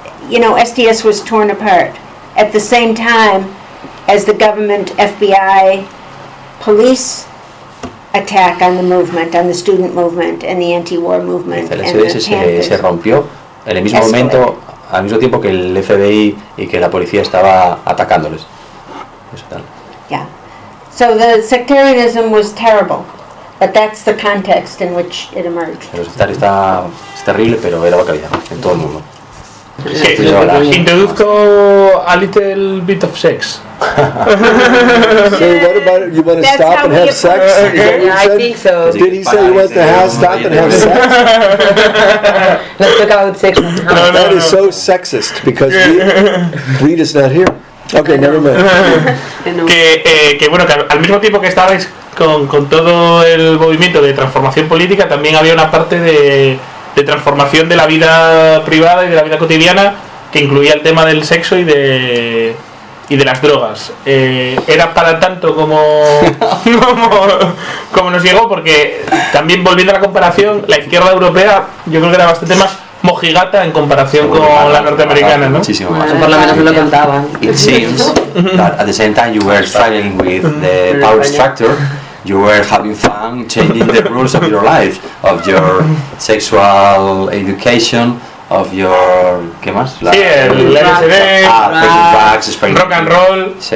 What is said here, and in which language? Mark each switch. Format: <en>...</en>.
<en>You know, SDS was torn apart at the same time as the government FBI police attack on the movement, on the student movement and the anti-war movement.</en> <es>El SDS se rompió en el mismo momento, al mismo tiempo que el FBI y que la policía estaba atacándoles. Eso tal.</es> <en>Yeah. So the sectarianism was terrible, but that's the context in which it emerged.</en> <es>El sectarismo está terrible, pero era localizado en todo el mundo. Sí, introduzco</es> <en>a little bit of sex. So what about it? You want to stop and have sex? Okay. Yeah, I think so. Did he say he wants to stop and have sex? Let's talk about sex. No, that is so sexist, because Reed is not here. Okay, never mind.</en> <es>que bueno, que al mismo tiempo que estabais con todo el movimiento de transformación política, también había una parte de transformación de la vida privada y de la vida cotidiana, que incluía el tema del sexo y de las drogas. Era para tanto como nos llegó, porque también, volviendo a la comparación, la izquierda europea yo creo que era bastante más mojigata en comparación con la norteamericana, ¿no? Muchísimo más. Por lo menos me lo contaban.</es> <en>It seems that at the same time you were struggling with the power structure, you were having fun changing the rules of your life, of your sexual education, of your...</en> <es>¿Qué más? Sí, el LSD, rock and roll.</es>